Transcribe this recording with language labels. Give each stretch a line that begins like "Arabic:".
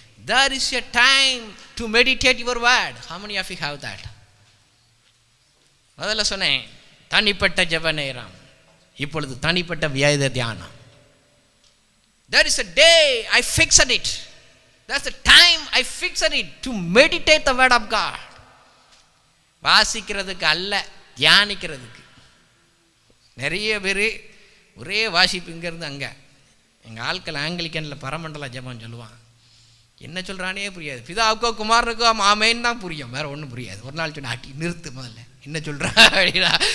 English: There is a time to meditate your word. How many of you have that?
Tamil: முதல்ல சொன்னேன் தனிப்பட்ட ஜெப நேரம், இப்பொழுது தனிப்பட்ட வேத தியானம்.
English: There is a day I fixed it. That's the time I fixed it to meditate the word of God.
Tamil: வாசிக்கிறதுக்கு அல்ல, தியானிக்கிறதுக்கு. நிறைய பேர் ஒரே வாசிப்பு இங்கேருந்து அங்கே. எங்கள் ஆட்கள் ஆங்கிலிக்கனில் பரமண்டல ஜெபம் சொல்லுவான். என்ன சொல்கிறானே புரியாது. பிதாவுக்கோ குமாரனுக்கோ ஆமேன்னு தான் புரியும், வேறு ஒன்றும் புரியாது. ஒரு நாள் சொன்ன ஆட்டி நிறுத்து, முதல்ல என்ன சொல்கிறா அப்படின்னா.